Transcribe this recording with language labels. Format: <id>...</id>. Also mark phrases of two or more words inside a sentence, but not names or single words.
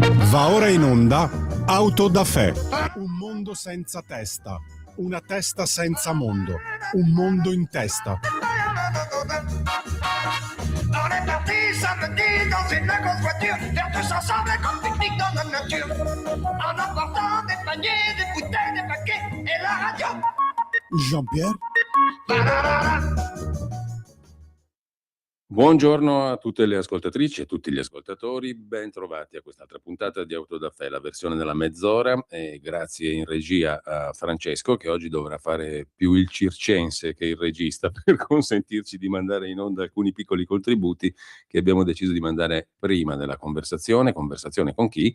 <it>Va ora in onda Auto da Fè, un mondo senza testa, una testa senza mondo, un mondo in testa.</it> <fr>On est parti samedi dans une grosse voiture, faire tous ensemble comme pique-nique dans la nature. En emportant des paniers, des bouteilles, des paquets et la radio. Jean-Pierre?</fr> <it>Buongiorno a tutte le ascoltatrici e tutti gli ascoltatori, ben trovati a quest'altra puntata di Auto da Fè, la versione della mezz'ora, e grazie in regia a Francesco che oggi dovrà fare più il circense che il regista per consentirci di mandare in onda alcuni piccoli contributi che abbiamo deciso di mandare prima della conversazione con chi?</it>